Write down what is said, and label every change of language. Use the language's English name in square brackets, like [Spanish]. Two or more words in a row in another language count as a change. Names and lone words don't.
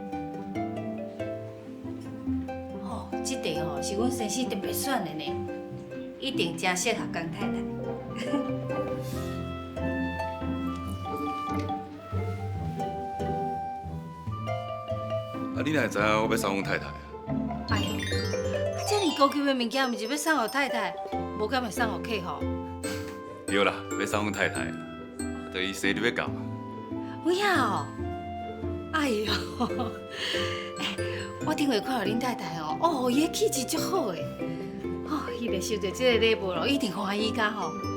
[Min Nan Chinese] 哦，这题哦是阮先生特别选的呢，一定真适合江太太。你哪会知影我要送阮太太啊？哎呦，这么高级的物件，毋是要送予太太，无敢会送予客户？对啦，要送阮太太啦，等伊生日要到。有影哦，哎呦，我顶回看到恁太太哦，伊的气质足好诶，哦，伊若收到这个礼物咯，一定欢喜甲吼。